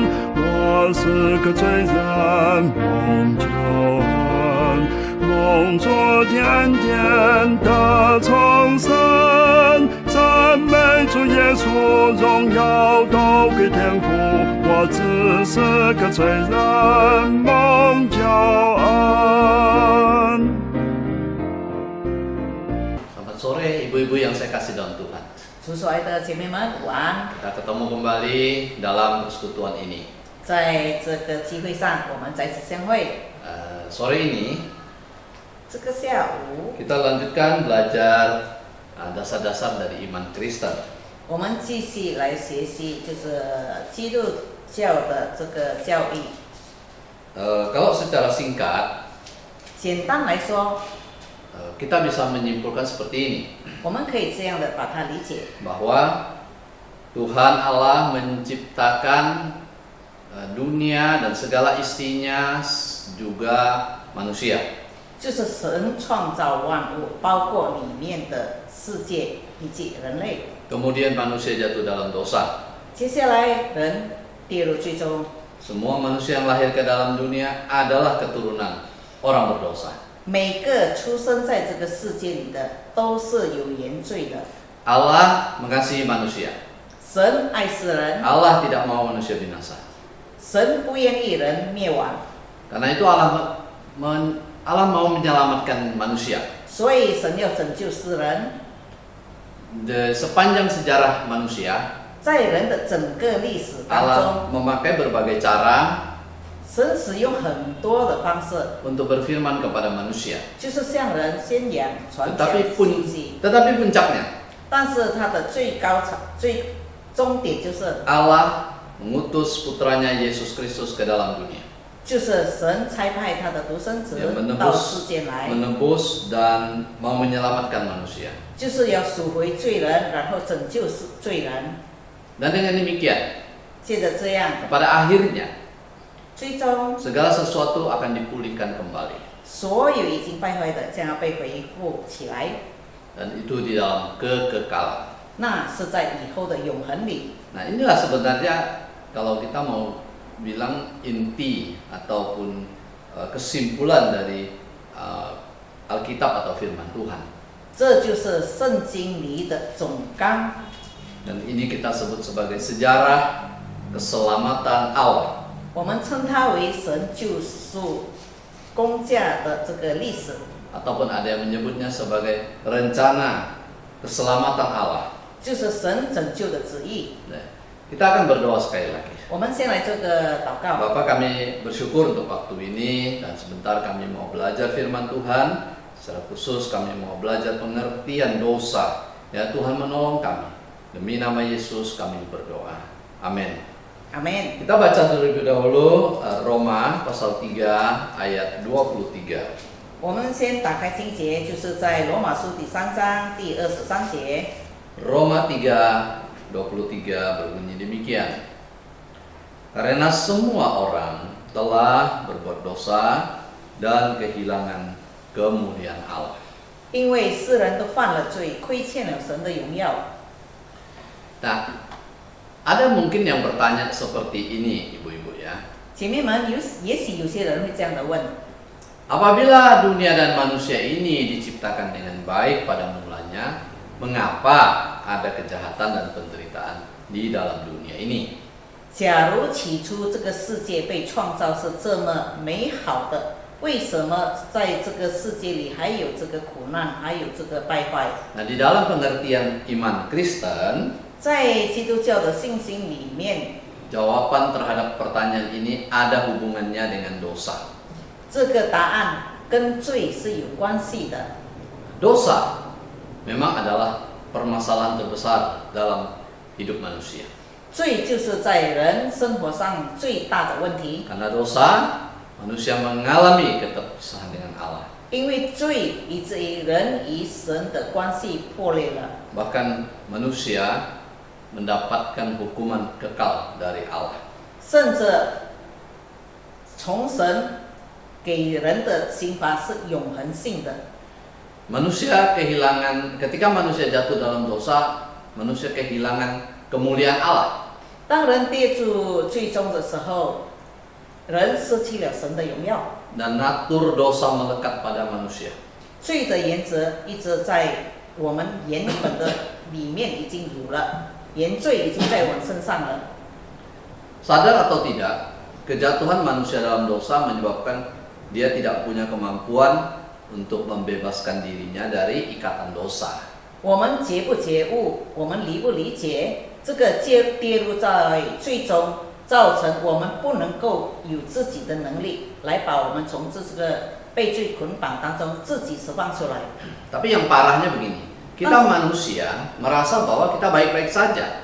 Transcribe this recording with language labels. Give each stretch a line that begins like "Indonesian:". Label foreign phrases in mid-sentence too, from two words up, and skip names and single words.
Chinese: 我是个罪人，蒙救恩，蒙主的恩典得重生。赞美主耶稣，荣耀都归天父。我只是个罪人，蒙救恩。
Indonesian: Selamat sore ibu-ibu yang saya kasih dalam Tuhan.
Chinese: 主所爱的姐妹们，午安！
Indonesian: Kita ketemu kembali dalam persekutuan ini.
Chinese: 在这个机会上，我们再次相会。
Indonesian: Sore ini
Chinese: 这个下午，
Indonesian: kita lanjutkan belajar dasar-dasar dari iman Kristen.
Chinese: 我们继续来学习，就是基督教的这个教义。
Indonesian: Kalau secara singkat,
Chinese: 简单来说，
Indonesian: kita bisa menyimpulkan seperti ini.
Chinese: 我们可以这样的把它理解，
Indonesian: Bahwa Tuhan Allah menciptakan dunia dan segala isinya juga manusia.
Chinese: 就是神创造万物，包括里面的世界以及人类。
Indonesian: Kemudian manusia jatuh dalam dosa.
Chinese: 接下来，人跌入最终，
Indonesian: Semua manusia yang lahir ke dalam dunia adalah keturunan orang berdosa.
Chinese: 每个出生在这个世界里的都是有原罪的。
Indonesian: Allah mengasihi manusia.
Chinese: 神爱世人，
Indonesian: Allah tidak mau manusia binasa.
Chinese: 神不愿意人灭亡，
Indonesian: Karena itu Allah mau menyelamatkan manusia.
Chinese: 所以神要拯救世人。
Indonesian: Sepanjang sejarah manusia,
Chinese: 在人的整个历史当
Indonesian: Allah
Chinese: 中，
Indonesian: memakai berbagai cara
Chinese: 神使用很多的方式，
Indonesian: untuk berfirman kepada manusia.
Chinese: 就是向人宣扬、传讲
Indonesian: Tetapi
Chinese: 信息。
Indonesian: puncaknya
Chinese: 但是它的最高潮、最终点就是，
Indonesian: Allah mengutus putranya Yesus Kristus ke dalam dunia.
Chinese: 就是神差派他的独生子
Indonesian: Yang
Chinese: 到世界来，
Indonesian: menebus dan mau menyelamatkan manusia.
Chinese: 就是要赎回罪人，然后拯救罪人。
Indonesian: Dan dengan demikian,
Chinese: 接着这样，
Indonesian: pada akhirnya
Chinese: 最终
Indonesian: segala sesuatu akan dipulihkan kembali.
Chinese: 所有已经败坏的将要被恢复起来，
Indonesian: Dan itu di dalam kekekalan.
Chinese: 那是在以后的永恒里。
Indonesian: Nah, inilah sebenarnya kalau kita mau bilang inti ataupun kesimpulan dari Alkitab atau firman Tuhan.
Chinese: 这就是圣经里的总纲。
Indonesian: Dan ini kita sebut sebagai sejarah keselamatan Allah.
Chinese: 我们称它为神救赎工价的这个历史，
Indonesian: Ataupun ada yang menyebutnya sebagai rencana keselamatan Allah.
Chinese: 就是神拯救的旨意。
Indonesian: Nah, kita akan berdoa sekali lagi.
Chinese: 我们先来做个祷告。
Indonesian: Bapak, kami bersyukur untuk waktu ini dan sebentar kami mau belajar firman Tuhan. Secara khusus kami mau belajar pengertian dosa. Ya, Tuhan menolong kami. Demi nama Yesus kami berdoa. Amin. Amin。 Kita baca terlebih dahulu Roma pasal 3 ayat 23.
Chinese: 我们先打开经节，就是在罗马书第3章第23节。
Indonesian: Roma 3:23 berbunyi demikian. Karena semua orang telah berbuat dosa dan kehilangan kemuliaan Allah.
Chinese: 因为世人都犯了罪，亏欠了神的荣耀。
Indonesian: Nah, ada mungkin yang bertanya seperti ini, ibu-ibu ya.
Chinese: 姐妹们，也许有些人会这样的问：
Indonesian: Apabila dunia dan manusia ini diciptakan dengan baik pada mulanya, mengapa ada kejahatan dan penderitaan di dalam dunia ini?
Chinese: 假如起初这个世界被创造是这么美好的，为什么在这个世界里还有这个苦难，还有这个败坏？
Indonesian: Nah, di dalam pengertian iman Kristen,
Chinese: 在基督教的信心里面，
Indonesian: jawaban terhadap pertanyaan ini ada hubungannya dengan dosa.
Chinese: 这个答案跟罪是有关系的。
Indonesian: Dosa memang adalah permasalahan terbesar dalam hidup manusia.
Chinese: 罪就是在人生活上最大的问题，
Indonesian: Karena dosa, manusia mengalami keterpisahan dengan Allah.
Chinese: 因为罪以至于人与神的关系破裂了，
Indonesian: Bahkan manusia mendapatkan hukuman kekal dari Allah.
Chinese: 甚至从神给人的刑罚是永恒性的。
Indonesian: Manusia ketika manusia jatuh dalam dosa, manusia kehilangan kemuliaan Allah.
Chinese: 当人跌入最终的时候，人失去了神的荣耀。
Indonesian: Dan natur dosa melekat pada manusia.
Chinese: 罪的原则一直在我们原本的里面已经有了，原罪已经在我们身上了。
Indonesian: Sadar atau tidak, kejatuhan manusia dalam dosa menyebabkan dia tidak punya kemampuan untuk membebaskan dirinya dari ikatan dosa.
Chinese: 我们觉不觉悟，我们理不理解，这个跌入在最终，造成我们不能够有自己的能力来把我们从这个被罪捆绑当中自己释放出来。
Indonesian: Tapi yang parahnya begini, kita manusia merasa bahwa kita baik-baik saja.